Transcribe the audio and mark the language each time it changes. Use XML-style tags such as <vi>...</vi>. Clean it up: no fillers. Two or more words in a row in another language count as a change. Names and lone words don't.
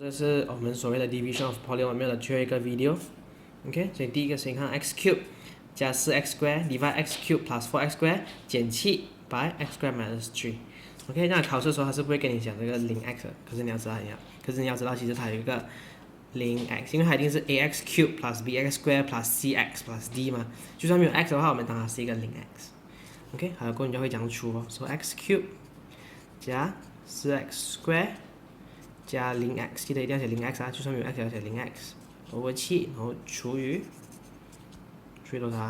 <zh>个是我们所谓的</zh> <en>division of polynomial</en> <zh>的最后一个 video。OK， 所以第一个先看</zh> <en>x cube</en> <zh>加</zh> <en>4x square divide x cube plus 4x square</en> <zh>减去</zh> <en>by x square minus 3。</en> <zh>OK， 那考试的时候他是不会跟你讲这个0x 的，可是你要知道其实它有一个0x，因为它一定是</zh> <en>ax cube plus bx square plus cx plus d</en> <zh>嘛，就算没有 x 的话，我们当它是一个0x。OK， 好了，过后你就会这样出哦，说</zh> <en>x cube</en> <zh>加</zh> <en>4x square</en> <zh>加0x， 记得一定要写0x 啊，就算没有 x 要写</zh> <en>0x over 7，</en> <zh>然后除以多少？</zh>